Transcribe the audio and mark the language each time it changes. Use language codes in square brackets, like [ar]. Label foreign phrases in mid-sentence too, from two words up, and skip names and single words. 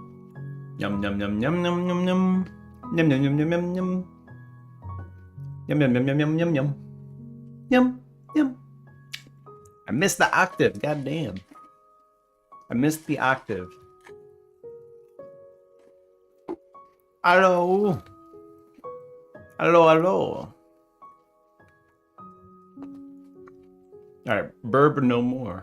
[en] Yum yum yum yum yum yum yum. Yum yum yum yum yum yum. Yum yum yum yum yum yum yum. Yum yum. I missed the octave, goddamn. I missed the octave. Hello. Hello, hello. All right, bourbon no more.